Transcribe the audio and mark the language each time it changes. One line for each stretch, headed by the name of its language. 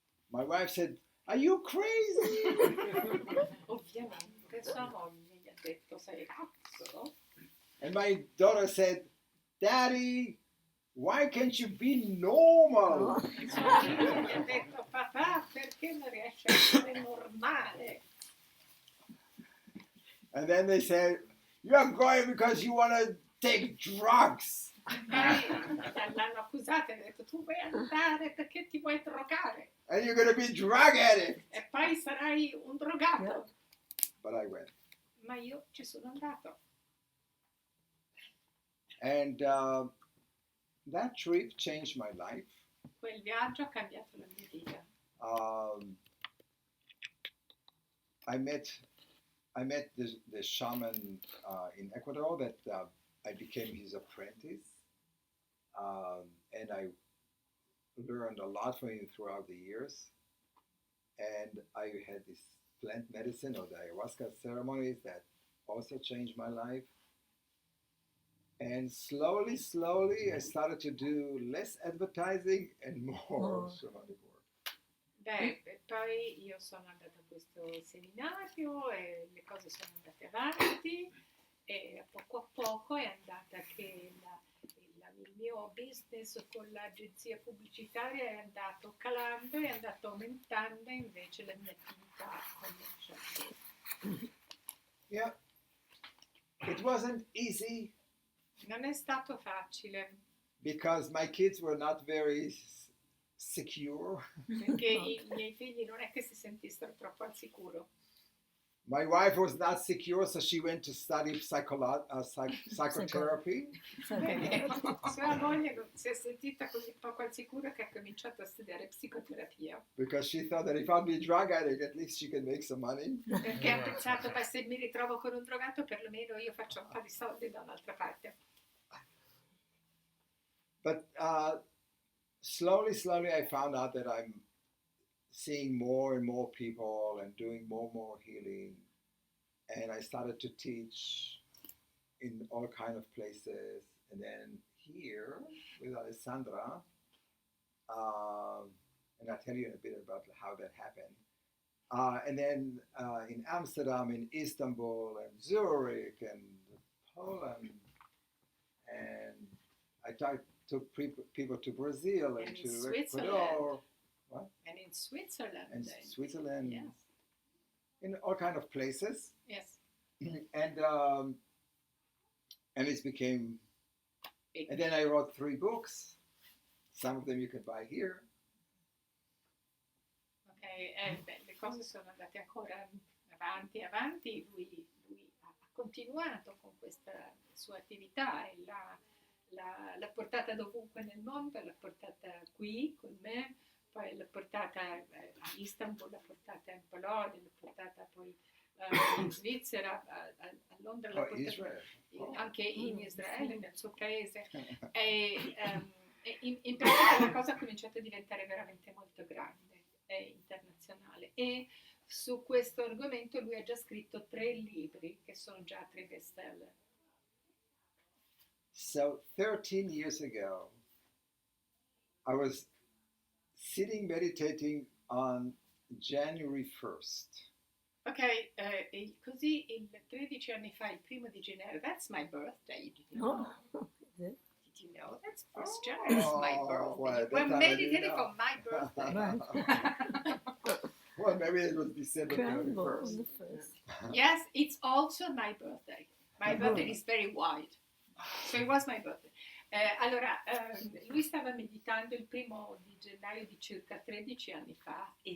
English: My wife said, "Are you crazy?"
Italian: Ovviamente sua moglie gli ha detto: sei pazzo?
English: And my daughter said, "Daddy, why can't you be normal?"
Italian: E sua figlia gli ha detto: papà, perché non riesci a essere normale?
English: And then they said, "You're going because you want to take drugs."
Italian: L'hanno accusata e ha detto: tu vuoi andare perché ti vuoi drogare
English: And you're going to be drug addict.
Italian: e poi sarai un drogato.
English: But I went.
Italian: Ma io ci sono andato.
English: And that trip changed my life.
Italian: Quel viaggio ha cambiato la mia vita.
English: I met the shaman in Ecuador that I became his apprentice. And I learned a lot from him throughout the years. And I had this plant medicine or the ayahuasca ceremonies that also changed my life. And slowly, I started to do less advertising and more shamanic work.
Italian: Beh, e poi io sono andata a questo seminario e le cose sono andate avanti e a poco è andata che il mio business con l'agenzia pubblicitaria è andato calando e è andato aumentando invece la mia attività come sciamanico.
English: Yeah, it wasn't easy
Italian: Non è stato facile,
English: because my kids were not very secure.
Italian: perché i miei figli non è che si sentissero troppo al sicuro.
English: My wife was not secure, so she went to study psychotherapy.
Italian: Perché sua moglie non si è sentita così poco al sicuro che ha cominciato a studiare psicoterapia.
English: Because she thought that if I'd be a drug addict, at least she can make some money.
Italian: Perché ha pensato, beh, se mi ritrovo con un drogato, perlomeno io faccio un po' di soldi da un'altra parte.
English: But slowly, I found out that I'm seeing more and more people and doing more and more healing. And I started to teach in all kind of places. And then here with Alessandra, and I'll tell you a bit about how that happened. And then in Amsterdam, in Istanbul, and Zurich, and Poland. And I took people to Brazil and to Ecuador. What? And in Switzerland. And Switzerland. Yes. In all kind of places. Yes. And it became. And then I wrote 3 books. Some of them you can buy here.
Italian: Ok, le cose sono andate ancora avanti. Lui ha continuato con questa sua attività e l'ha portata dovunque nel mondo, l'ha portata qui con me, poi l'ha portata a Istanbul, l'ha portata in Polonia, l'ha portata poi in Svizzera, a Londra, l'ha portata anche in Israele, nel suo paese. E in pratica la cosa ha cominciato a diventare veramente molto grande e internazionale. E su questo argomento lui ha già scritto 3 libri che sono già 3 bestseller.
English: So 13 years ago, I was sitting meditating on January 1st.
Italian: Ok, così 13 anni fa, il 1 di gennaio,
English: that's my birthday, did you know? Did you know? That's 1st January, it's my birthday. Well, We're meditating for my birthday. Well, maybe it was December 31st. Yes, it's also my birthday. My birthday is very wide. So it was my birthday.
Italian: Allora, lui stava meditando il 1 di gennaio di circa 13 anni fa